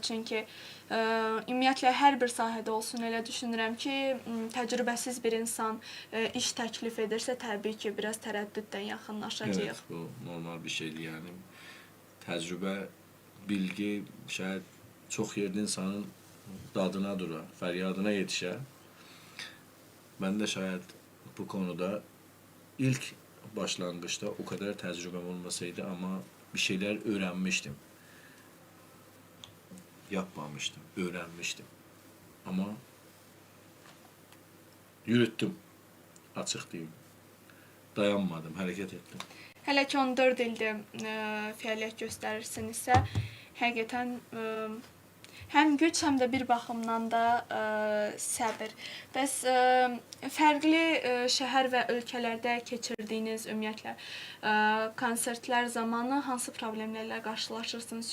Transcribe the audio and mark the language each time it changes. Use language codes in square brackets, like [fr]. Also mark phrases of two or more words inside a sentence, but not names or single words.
[az] Çünki ümumiyyətlə hər bir sahədə olsun elə düşünürəm ki, təcrübəsiz bir insan iş təklif edirsə, təbii ki, biraz tərəddüddən yaxınlaşacağıq. [tr] Evet, bu normal bir şeydir. [az] Yəni təcrübə, bilgi şayət çox yerdə insanın dadına dura, fəryadına yetişər. Mən də şayət bu konuda ilk başlanğıçda o kadar təcrübəm olmasaydı, amma [tr] bir şeyler öğrenmiştim. Yapmamıştım, öğrenmiştim. Ama yürüttüm, [az] açıq deyim. Dayanmadım, hərəkət etdim. Hələ ki 14 ildir fəaliyyət göstərirsinizsə, həqiqətən həm güc, həm də bir baxımdan da səbir. Bəs fərqli şəhər və ölkələrdə keçirdiyiniz ümumiyyətlə konsertlər zamanı hansı problemlərlə qarşılaşırsınız?